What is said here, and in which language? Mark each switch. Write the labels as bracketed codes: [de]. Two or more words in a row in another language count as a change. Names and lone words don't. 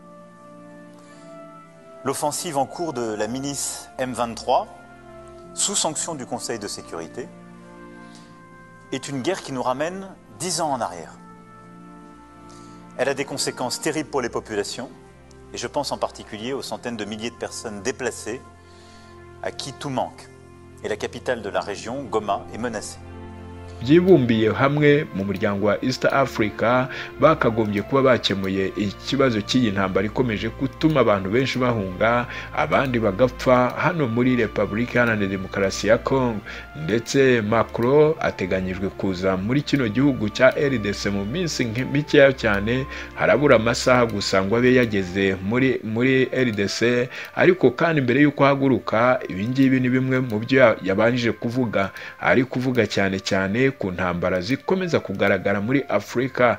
[fr] L'offensive en cours de la milice M23, sous sanction du Conseil de sécurité, est une guerre qui nous ramène 10 ans en arrière. Elle a des conséquences terribles pour les populations, et je pense en particulier aux centaines de milliers de personnes déplacées à qui tout manque. Et la capitale de la région, Goma, est menacée. [rw] byibumbiye hamwe mu muryango wa East Africa bakagombye kuba bakemuye ikibazo cy'iyi ntambara ikomeje gutuma abantu benshi bahunga abandi bagapfa hano muri Repubulika Iharanira Demokarasi ya Congo, ndetse Macron ateganyijwe kuza muri kino gihugu cya RDC mu minsi mikeya cyane, harabura amasaha gusa ngo abe yageze muri RDC, ariko kandi mbere y'uko haguruka ibingibi ni bimwe mu byo yabanjije kuvuga, ari kuvuga cyane cyane ku ntambara zikomeza kugaragara muri Afrika.